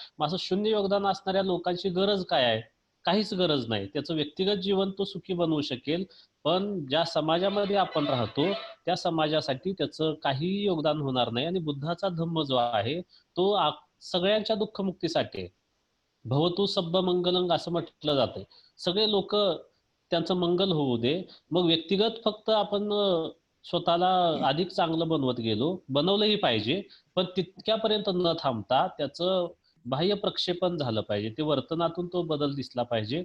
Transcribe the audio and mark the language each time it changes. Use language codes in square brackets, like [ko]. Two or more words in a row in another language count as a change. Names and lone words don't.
[mr] मग असं शून्य योगदान असणाऱ्या लोकांची गरज काय आहे? काहीच गरज नाही. त्याचं व्यक्तिगत जीवन तो सुखी बनवू शकेल, पण ज्या समाजामध्ये आपण राहतो त्या समाजासाठी त्याचं काहीही योगदान होणार नाही. आणि बुद्धाचा धम्म जो आहे तो सगळ्यांच्या दुःखमुक्तीसाठी आहे. [pi] भवतु सब्ब मंगलंग [mr] असं म्हटलं जातंय. सगळे लोक त्यांचं मंगल होऊ दे. मग व्यक्तिगत फक्त आपण स्वतःला अधिक चांगलं बनवत गेलो, बनवलंही पाहिजे, पण तितक्यापर्यंत न थांबता त्याचं बाह्य प्रक्षेपण झालं पाहिजे, ते वर्तनातून तो बदल दिसला पाहिजे.